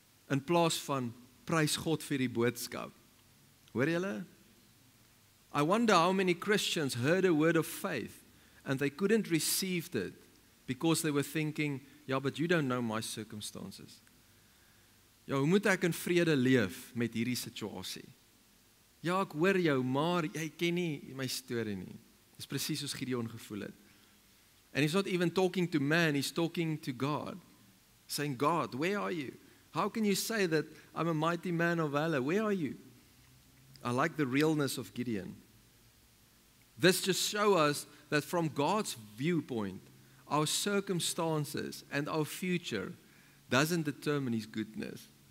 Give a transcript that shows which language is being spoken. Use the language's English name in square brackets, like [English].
[Afrikaans] In plaas van prys God vir die boodskap. Hoor julle? [English] I wonder how many Christians heard a word of faith and they couldn't receive it because they were thinking, yeah, but you don't know my circumstances. [Afrikaans] Ja, hoe moet ek in vrede leef met hierdie situasie? Ja, ek hoor jou, maar jy ken nie my storie nie. Dis presies soos Gideon gevoel het. [English] And he's not even talking to man, he's talking to God. Saying, God, where are you? How can you say that I'm a mighty man of valor? Where are you? I like the realness of Gideon. This just shows us that from God's viewpoint, our circumstances and our future doesn't determine His goodness.